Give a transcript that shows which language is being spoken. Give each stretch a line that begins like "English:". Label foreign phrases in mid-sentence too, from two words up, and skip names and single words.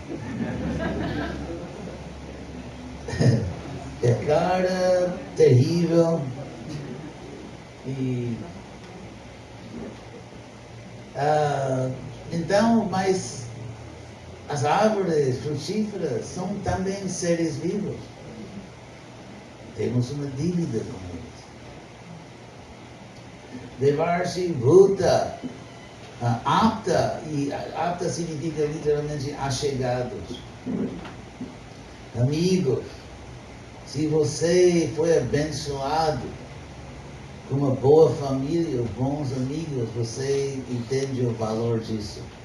Portuguese: É cara, terrível e então, mas as árvores frutíferas são também seres vivos. Temos uma dívida com eles.
Sanskrit: देवर्षि, भूत, आप्त,
Portuguese: e apta significa literalmente achegados, amigos. Se você foi abençoado com uma boa família, bons amigos, você entende o valor disso.